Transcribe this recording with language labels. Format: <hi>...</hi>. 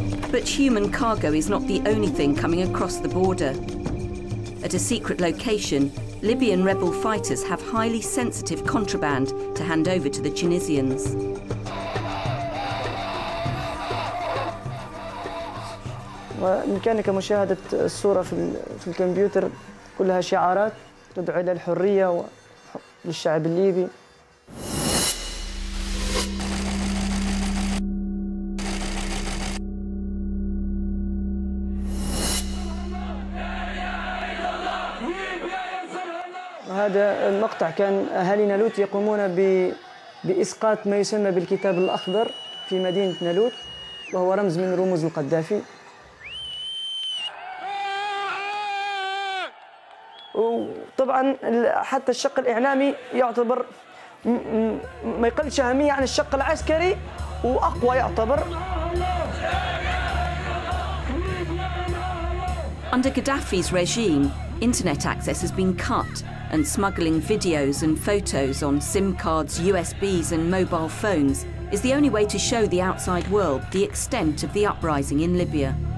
<en>But human cargo is not the only thing coming across the border. At a secret location, Libyan rebel fighters have highly sensitive contraband to hand over to the Tunisians.</en> <ar>بإمكانك مشاهدة الصورة في الكمبيوتر كلها شعارات تدعو إلى الحرية للشعب الليبي. هذا المقطع كان أهالي نالوت يقومون بإسقاط ما يسمى بالكتاب الأخضر في مدينة نالوت، وهو رمز من رموز القذافي. وطبعا حتى الشق الإعلامي يعتبر ما يقلش أهمية عن الشق العسكري وأقوى يعتبر.</ar> <en>Under Gaddafi's regime, internet access has been cut and smuggling videos and photos on SIM cards, USBs and mobile phones is the only way to show the outside world the extent of the uprising in Libya.</en>